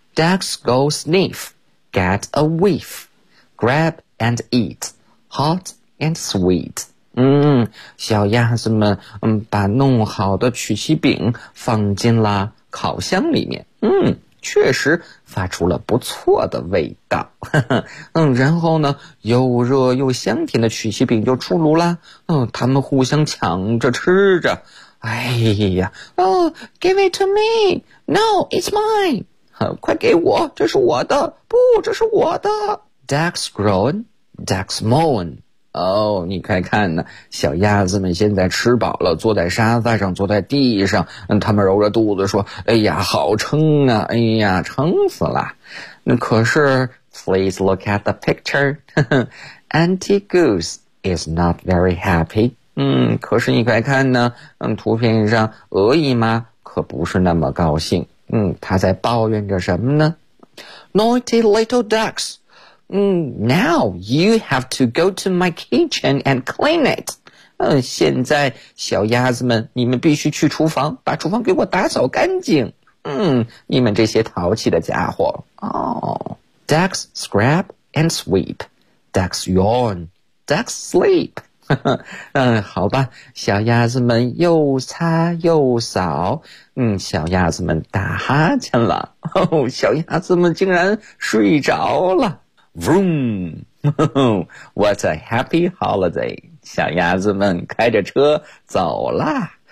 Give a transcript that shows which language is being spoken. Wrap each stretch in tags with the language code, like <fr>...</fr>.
<en>Ducks go sniff, get a whiff, grab and eat, hot and sweet.</en> <zh>小鸭子们把弄好的曲奇饼放进了烤箱里面。确实发出了不错的味道。然后呢，又热又香甜的曲奇饼就出炉了。他们互相抢着吃着。哎呀，</zh> <en>give it to me, no, it's mine,</en> <zh>快给我，这是我的，不，这是我的。</zh> <en>Ducks groan, ducks moan.</en> <zh>你快看呢，小鸭子们现在吃饱了，坐在沙发上，坐在地上，他们揉着肚子说，哎呀，好撑啊，哎呀，撑死了。那可是</zh> <en>please look at the picture, Auntie Goose is not very happy.</en> <zh>可是你快看呢，图片上鹅姨妈可不是那么高兴。她在抱怨着什么呢？</zh> <en>Naughty little ducks, now you have to go to my kitchen and clean it.</en> <zh>现在小鸭子们，你们必须去厨房，把厨房给我打扫干净。你们这些淘气的家伙。</zh> <en>Ducks scrap and sweep, ducks yawn, ducks sleep.</en> <zh>好吧，小鸭子们又擦又扫，小鸭子们打哈欠了，小鸭子们竟然睡着了。</zh> <en>Vroom, what a happy holiday,</en> <zh>小鸭子们开着车走了。</zh>